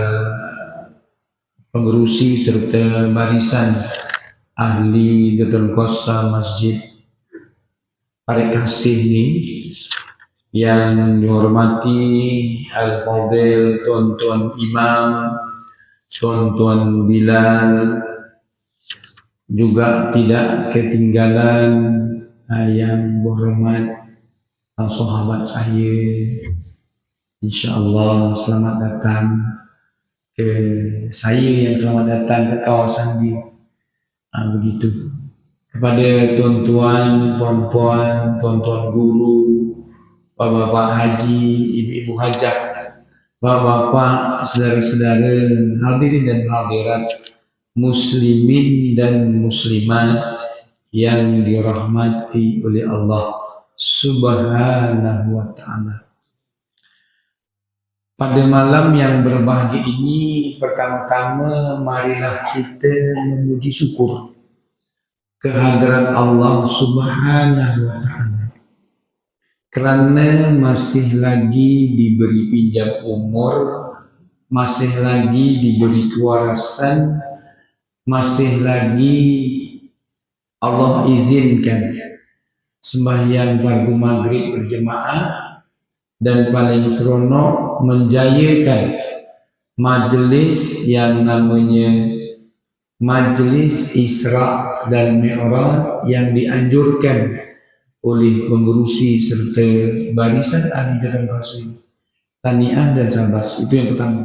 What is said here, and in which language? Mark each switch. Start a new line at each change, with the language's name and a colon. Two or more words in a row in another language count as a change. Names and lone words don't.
Malay: pengerusi serta barisan ahli Datul Qasa Masjid Parik Kasih ini, yang dihormati Al-Fadil Tuan-Tuan Imam, Tuan-Tuan Bilal, juga tidak ketinggalan yang berhormat sahabat saya. InsyaAllah selamat datang ke saya, yang selamat datang ke kawasan ini. Begitu. Kepada tuan-tuan, puan-puan, tuan-tuan guru, bapak-bapak haji, ibu-ibu hajat, bapak-bapak, saudara-saudara, hadirin dan hadirat, muslimin dan muslimat yang dirahmati oleh Allah
Arabic: سبحانه وتعالى.
Malay: Pada malam yang berbahagia ini, pertama-tama marilah kita memuji syukur kehadirat Allah
Arabic: سبحانه و
Malay: ta'ala, kerana masih lagi diberi pinjam umur, masih lagi diberi kewarasan, masih lagi Allah izinkan sembahyang fardu maghrib berjemaah, dan paling seronok menjayakan majelis yang namanya Majelis Isra dan Mi'raj yang dianjurkan oleh pengurusi serta barisan ahli Datul Qasa, Taniah dan Sabas. Itu yang pertama.